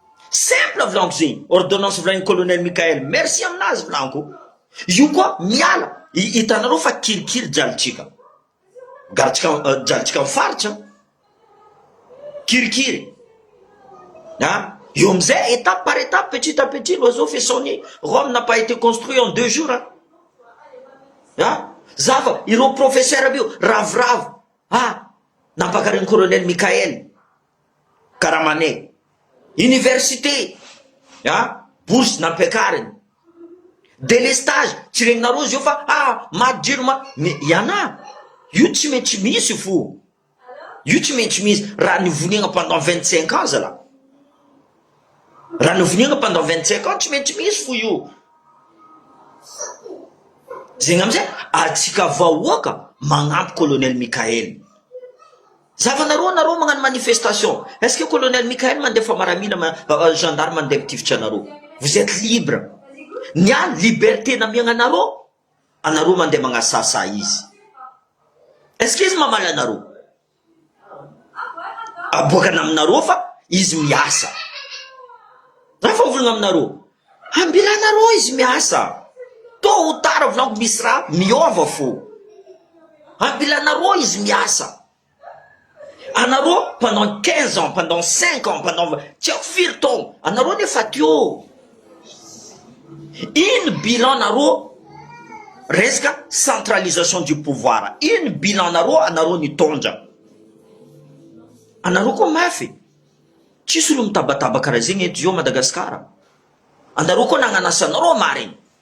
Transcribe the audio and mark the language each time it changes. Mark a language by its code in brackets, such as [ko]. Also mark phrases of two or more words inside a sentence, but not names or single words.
[mg] Simple volaniko zegny. Ordonnance volan'ny colonel Michael. Merci aminazy volaniko. Io koa miala. I-, hitanareo fa kirikiri jalotsika. Garitsika, euh, jalotsika amin'ny faritra. Kirikiri. Ha? Io amizay, [fr] étape par étape, petit à petit, l'oiseau fait son nid. Rome n'a pas été construit en deux jours, hein. Ha? [mg] Zava, ireo professeur aby io, ravoravo. Ha? Nampakariny colonel Michael Karamanay. Université. Ha? Bourse nampiakariny. Délestage, tsy regninareo izy io fa, ah, maty jiro ma-, mais iana. Io tsy maintsy misy fo. Io tsy maintsy misy. Raha nivoniana [fr] pendant vingt-cinq ans [mg] zala. Raha nivoniana [fr] pendant vingt-cinq ans, [mg] tsy maintsy misy fo io. Zegny amizay, atsika vahoaka magnampy colonel Michael. Zavanareo, anareo magnano manifestation. [fr] Est-ce que [mg] colonel Michael mandefa maramila ma-, euh, euh, gendarme mandeha mitifitra anareo? [fr] Vous êtes libre. [mg] Ny a liberté namiagna anareo, anareo mandeha magnasasa izy. [fr] Est-ce que [mg] izy mamaly anareo? Aboakana aminareo fa izy miasa. Raha fa volagna aminareo, ambila anareo izy miasa. [fr] Tôt ou tard, [mg] volaniko misy raha miova fo. Ambila anareo izy miasa. Anareo [fr] pendant quinze ans, pendant cinq ans, pendant vingt, [mg] tsy haiko firy taogno, anareo nefa teo. Ino bilan anareo resaka [fr] centralisation du pouvoir? [mg] Ino bilan anareo, anareo nitondra? Anareo koa mafy. Tsisy olo mitabataba karaha zegny eto zao Madagasikara. Anareo koa nagnano asanareo marigny.